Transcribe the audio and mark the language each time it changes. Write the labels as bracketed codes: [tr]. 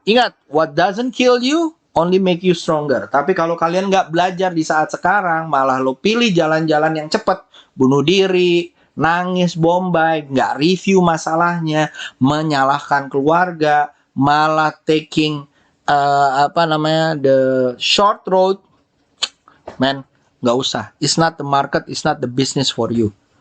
[id] Ingat, [en] what doesn't kill you only make you stronger. [id] Tapi kalau kalian nggak belajar di saat sekarang, malah lo pilih jalan-jalan yang cepat, bunuh diri, nangis, bombay, nggak review masalahnya, menyalahkan keluarga, malah taking apa namanya [en] the short road, man, [id] nggak usah. [en] It's not the market, it's not the business for you.